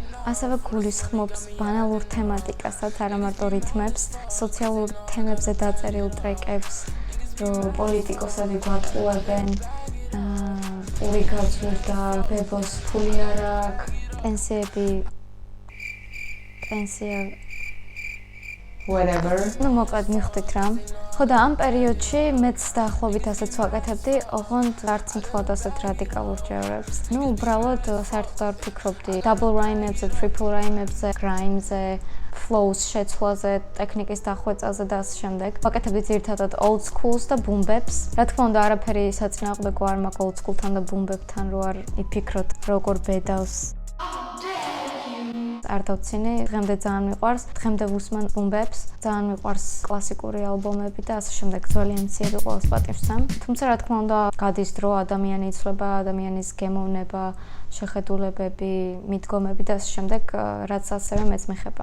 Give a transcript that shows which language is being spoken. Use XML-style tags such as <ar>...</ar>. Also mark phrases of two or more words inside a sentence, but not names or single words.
<ka>ასევე გულისხმობს ბანალურ თემატიკასაც, არა მარტო რითმებს, სოციალურ თემებზე დაწერილ ტრეკებს, რომ პოლიტიკოსები გვატყუებენ, პური გაძვირდა, ბებოს ფული არ აქვს, პენსია whatever. Ну, მოკლედ მივხვდით რა. ხო და ამ პერიოდში მეც დაახლოებით ასეც ვაკეთებდი, ოღონდ არც მთლად ასეთ რადიკალურ ჯევრებს. Ну, უბრალოდ საერთოდ არ ვფიქრობდი</ka> <en>double rhyme-ებზე, triple rhyme-ებზე,</en> <ka>rhyme-ზე, flows შეცვლაზე, ტექნიკის დახვეწაზე და ასე შემდეგ. ვაკეთებდი ძირითადად</ka> <en>old schools</en> <ka>და</ka> <en>boom baps.</en> <ka>რა თქმა უნდა, არაფერი საწინააღმდეგო არ მაქვს</ka> <en>old school-თან</en> <ka>და</ka> <en>boom bap-თან,</en> <ka>რო არ იფიქროთ როგორ ბედავს. არ დავცინე, დღემდე ძალიან მიყვარს, დღემდე ვუსმენ</ka> <en>boom baps,</en> <ka>ძალიან მიყვარს კლასიკური ალბომები და ასე შემდეგ, ძალიან მცირე ყოველს პატივსცემ. თუმცა რა თქმა უნდა, გადის დრო, ადამიანი იცვლება, ადამიანის გემოვნება, შეხედულებები, მიდგომები და ასე შემდეგ, რაც ასევე მეც მეხება.</ka>